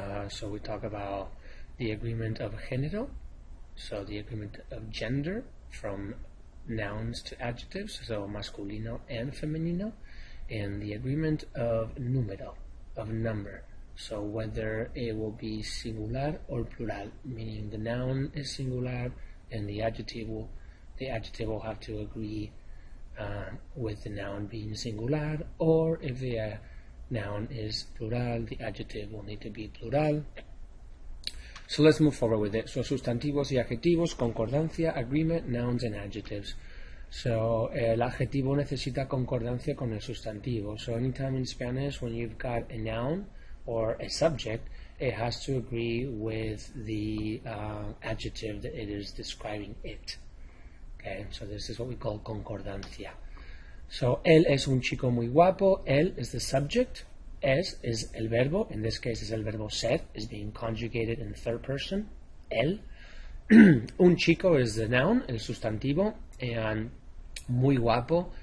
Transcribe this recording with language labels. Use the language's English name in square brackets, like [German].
[English] So we talk about the agreement of género, so the agreement of gender from nouns to adjectives, so masculino and femenino, and the agreement of número, of number, so whether it will be singular or plural, meaning the noun is singular and the adjective will have to agree with the noun being singular, or if the noun is plural, the adjective will need to be plural. So let's move forward with it. So [Spanish] sustantivos y adjetivos, concordancia, [English] agreement, nouns and adjectives. [Spanish] So el adjetivo necesita concordancia con el sustantivo. [English] So anytime in Spanish when you've got a noun or a subject, it has to agree with the adjective that it is describing it. Okay, so this is what we call concordancia. [Spanish] So él es un chico muy guapo. [English] Él is the subject. Es is [Spanish] el verbo. [English] In this case is [Spanish] el verbo ser, [English] is being conjugated in third person. [Spanish] Él. [English] Un chico is the noun, [Spanish] el sustantivo, [English] and [Spanish] muy guapo.